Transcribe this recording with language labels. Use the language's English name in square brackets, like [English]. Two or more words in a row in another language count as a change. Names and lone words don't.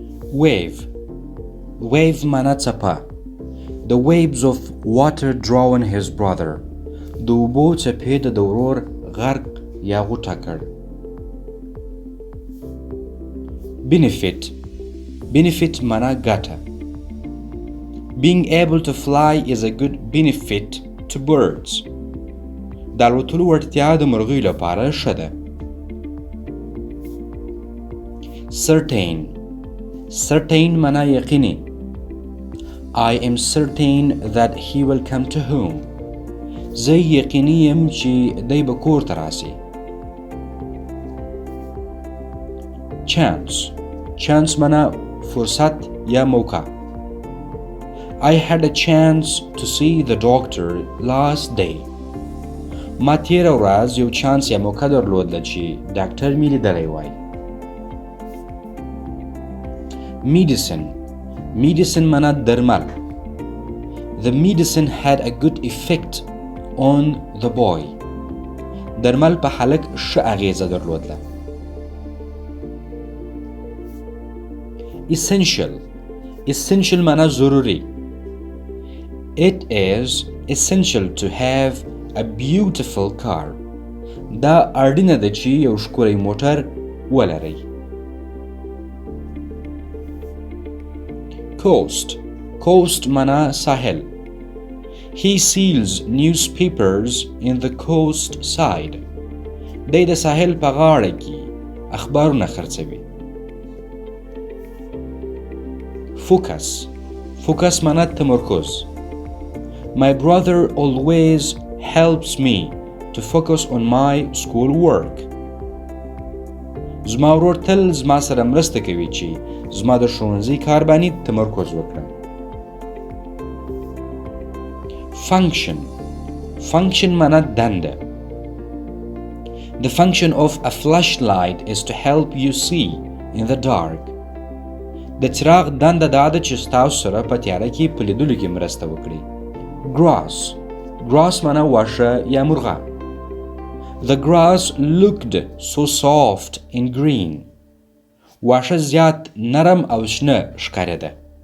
[English] Wave. Wave [Pashto] معنا څپه. [English] The waves of water drown his brother. [Pashto] د اوبو څپې د ورور غرق یا غوټه کړ. [English] Benefit. [Pashto] Benefit معنا ګټه. [English] Being able to fly is a good benefit to birds. [Pashto] د الوتلو وړتیا د مرغیو لپاره ښه ده. [English] Certain. [Pashto] Certain معنا یقیني. [English] I am certain that he will come to home. [Pashto] زه یقیني یم چې دی به کور ته راسي. [English] Chance. [Pashto] Chance معنا فرصت یا موقع. [English] I had a chance to see the doctor last day. [Pashto] ما تیره ورځ یو چانس یا موقع درلودله چې ډاکټر مې لیدلی وای. [English] Medicine. [Pashto] Medicine معنا درمل. [English] The medicine had a good effect on the boy. [Pashto] درمل په هلک ښه اغیزه درلودله. [English] Essential. [Pashto] Essential معنا ضروري. [English] It is essential to have a beautiful car. [Pashto] دا اړینه ده چې یو ښکلی موټر ولرئ. [English] Coast. [Pashto] Coast معنا ساحل. [English] He sells newspapers in the coast side. [Pashto] دی د ساحل په غاړه کې اخبارونه خرڅوي. [English] Focus. [Pashto] Focus معنا تمرکز. [English] My brother always helps me to focus on my school work. [Pashto] زما ورور تل زما سره مرسته کوي چې زما د ښوونځي کار باندې تمرکز وکړم. [English] Function. [Pashto] Function معنا دنده. [English] The function of a flashlight is to help you see in the dark. [Pashto] د څراغ دنده دا ده چې ستاسو سره په تیاره کې په لیدلو کې مرسته وکړي. [English] Grass. Grass [Pashto] معنا واښه یا مرغه. [English] The grass looked so soft and green. [Pashto] واښه زیات نرم او شنه ښکارېده.